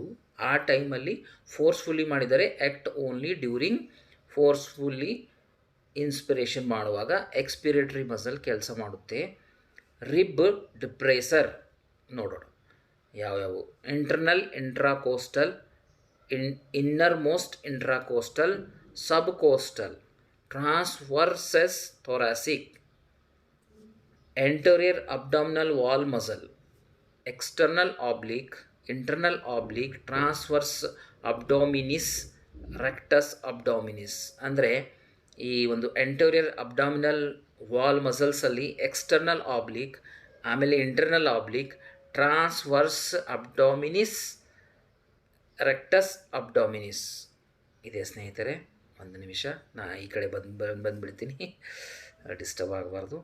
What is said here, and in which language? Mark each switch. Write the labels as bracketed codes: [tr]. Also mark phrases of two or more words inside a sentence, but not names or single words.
[kn] ಆ ಟೈಮಲ್ಲಿ [en] ಫೋರ್ಸ್ಫುಲ್ಲಿ ಮಾಡಿದರೆ act only during forcefully inspiration ಮಾಡುವಾಗ expiratory muscle [kn] ಕೆಲಸ ಮಾಡುತ್ತೆ. [en] rib depressor [kn] ನೋಡೋಣ ಯಾವ್ಯಾವು. [en] internal intracostal, innermost intracostal, subcostal, transversus thoracic, anterior abdominal wall muscle, external oblique, internal oblique, transverse abdominis, rectus abdominis. [kn] ಅಂದರೆ ಈ ಒಂದು [en] anterior abdominal wall muscles external oblique, ಆಮೇಲೆ internal oblique, transverse abdominis, rectus abdominis [kn] ಇದೆ ಸ್ನೇಹಿತರೆ. ಒಂದು ನಿಮಿಷ, ನಾ ಈ ಕಡೆ ಬಂದುಬಿಡ್ತೀನಿ, ಡಿಸ್ಟರ್ಬ್ ಆಗಬಾರ್ದು.